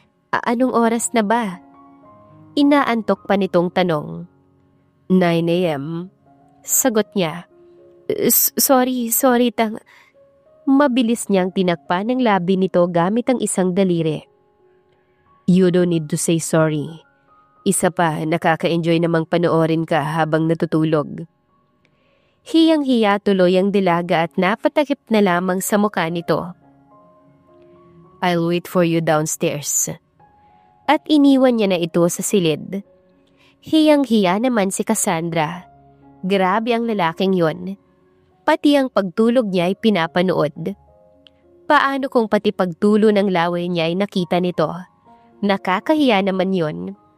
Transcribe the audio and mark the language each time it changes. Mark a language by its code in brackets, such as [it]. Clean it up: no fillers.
[tl] Anong oras na ba? Inaantok pa nitong tanong. 9 a.m. Sagot niya. Sorry. Mabilis niyang tinakpan ng labi nito gamit ang isang daliri. [en] You don't need to say sorry. [tl] Isa pa, nakaka-enjoy namang panoorin ka habang natutulog. Hiyang-hiya tuloy ang dilaga at napatakip na lamang sa mukha nito. [en] I'll wait for you downstairs. [tl] At iniwan niya na ito sa silid. Hiyang-hiya naman si Cassandra. Grabe ang lalaking yon. Pati ang pagtulog niya ay pinapanood. Paano kung pati pagtulo ng laway niya ay nakita nito? Nakakahiya naman yon.